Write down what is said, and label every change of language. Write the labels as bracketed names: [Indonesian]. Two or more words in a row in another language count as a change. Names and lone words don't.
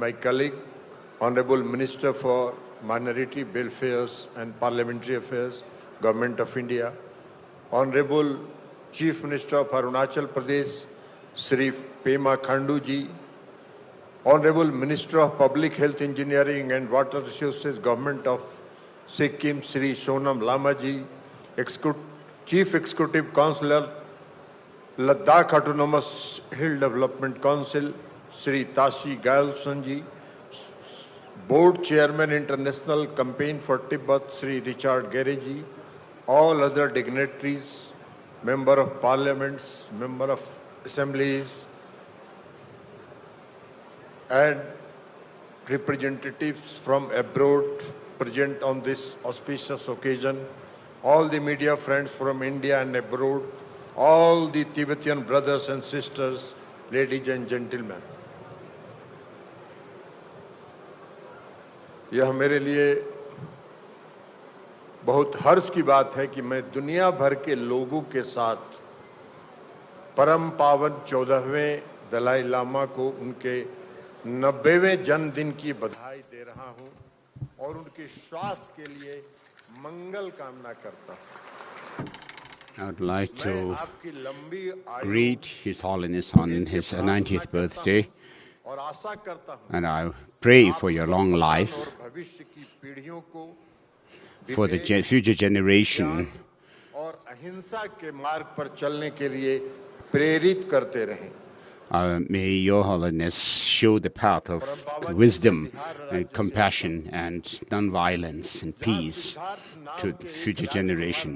[English] my colleague, Honorable Minister for Minority Welfares and Parliamentary Affairs, Government of India, Honorable Chief Minister of Arunachal Pradesh, Sri Pema Khanduji, Honorable Minister of Public Health Engineering and Water Resources, Government of Sikkim, Sri Sonam Lamaji, Chief Executive Councillor, Ladakh Autonomous Hill Development Council, Sri Dashi Gellson ji, Board Chairman International Campaign for Tibet, Sri Richard Gere ji, all other dignitaries, Member of Parliaments, Member of Assemblies, and representatives from abroad present on this auspicious occasion, all the media friends from India and abroad, all the Tibetan brothers and sisters, ladies and gentlemen. [Hindi] यह मेरे लिए बहुत हर्ष की बात है कि मैं दुनिया भर के लोगों के साथ परम पावन 14वें दलाई लामा को उनके 90वें जन्मदिन की बधाई दे रहा हूं और उनके स्वास्थ्य के लिए मंगल कामना करता हूं। [English] I would like to greet His Holiness on his 90th birthday, and I pray for your long life, for the future generation, may Your Holiness show the path of wisdom and compassion and non-violence and peace to the future generation.